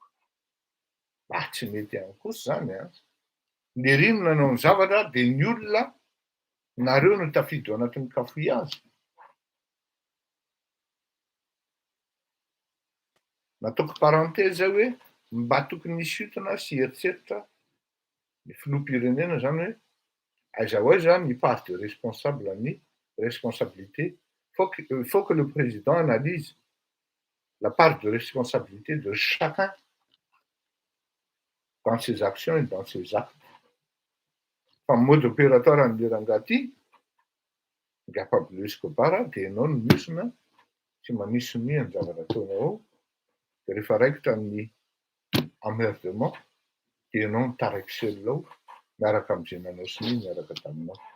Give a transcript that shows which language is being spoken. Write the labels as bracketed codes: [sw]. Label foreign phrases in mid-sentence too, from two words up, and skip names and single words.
[mg] Tsy mety ihany kosa zany a. Le rino nanao ny zavatra de ny olona nareo no tafidy ao anatin'ny cafouillage. Nataoko parenthèse hoe mba tokony hisintona sy heritreritra ny filoham-pirenena zany hoe aiza ho aiza ny [fr] part de responsable [mg] ny responsabilité. [fr] Il faut que le président analyse la part de responsabilité de chacun dans ses actions et dans ses actes. [mg] Fa [fr] mode opératoire [mg] an'le rangahy ty, nga Pablo Escobar, de ianao no miosona sy manisy ny zavatra ataonao ao, de rehefa raikitra ny emmerdement de ianao no taraiky selona ao miaraka am'izay nanao siny miaraka taminao.